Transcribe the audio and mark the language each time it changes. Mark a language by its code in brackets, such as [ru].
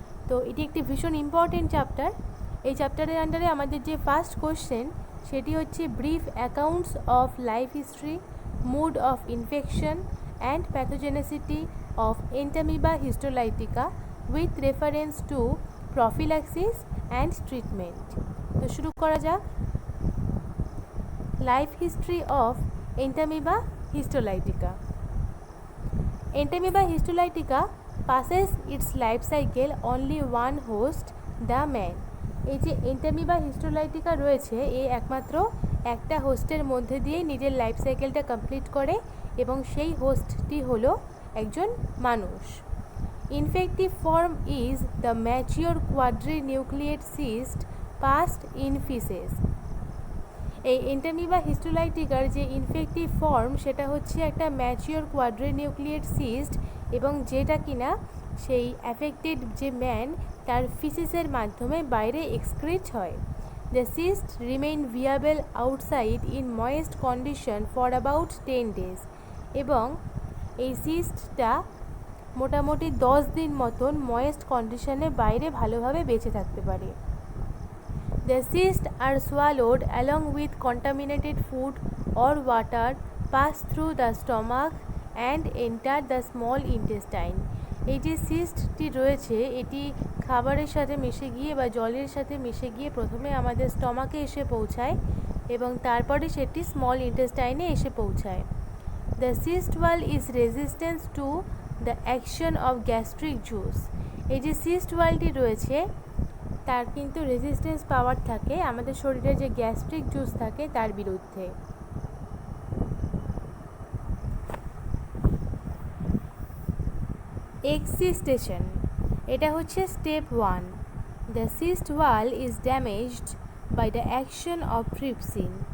[bn] তো এটি একটি ভীষণ ইম্পর্টেন্ট চ্যাপ্টার। এই চ্যাপ্টারের আন্ডারে আমাদের যে ফার্স্ট কোশ্চেন সেটি হচ্ছে [en] Brief accounts of life history, mode of infection and pathogenicity of Entamoeba histolytica with reference to prophylaxis and treatment. [bn] তো শুরু করা যাক। [en] Life history of Entamoeba histolytica. Entamoeba histolytica passes its life cycle only one host, the man. [bn] এই যে Entamoeba histolytica রয়েছে একমাত্র একটা হোস্টের মধ্যে দিয়ে নিজের লাইফ সাইকেলটা কমপ্লিট করে এবং সেই হোস্টটি হলো একজন মানুষ। [en] Infective form is the mature quadrinucleate cyst passed in faeces. [bn] এই এন্টামিবা হিস্টোলাইটিকার যে ইনফেক্টিভ ফর্ম সেটা হচ্ছে একটা ম্যাচিওর কোয়াড্রিনিউক্লিয়েট সিস্ট এবং যেটা কিনা সেই অ্যাফেক্টেড যে ম্যান তার ফিসিসের মাধ্যমে বাইরে এক্সক্রিট হয়। [en] the cyst remain viable outside in moist condition for about 10 days [bn] এবং এই সিস্টটা মোটামুটি 10 দিন মতন ময়েস্ট কন্ডিশনে বাইরে ভালোভাবে বেঁচে থাকতে পারে। [en] The cysts are swallowed along with contaminated food or water, pass through the stomach and enter the small intestine. [bn] এই যে সিস্টটি রয়েছে এটি খাবারের সাথে মিশে গিয়ে বা জলের সাথে মিশে গিয়ে প্রথমে আমাদের স্টমাকে এসে পৌঁছায় এবং তারপরে সেটি স্মল ইন্টেস্টাইনে এসে পৌঁছায়। [en] The cyst wall is resistant to the action of gastric juice. [bn] এই যে সিস্ট ওয়ালটি রয়েছে তার কিন্তু রেজিস্ট্যান্স পাওয়ার থাকে আমাদের শরীরে যে গ্যাস্ট্রিক জুস থাকে তার বিরুদ্ধে। [en] excystation, [bn] এটা হচ্ছে step 1। [en] The cyst wall is damaged by the action of trypsin.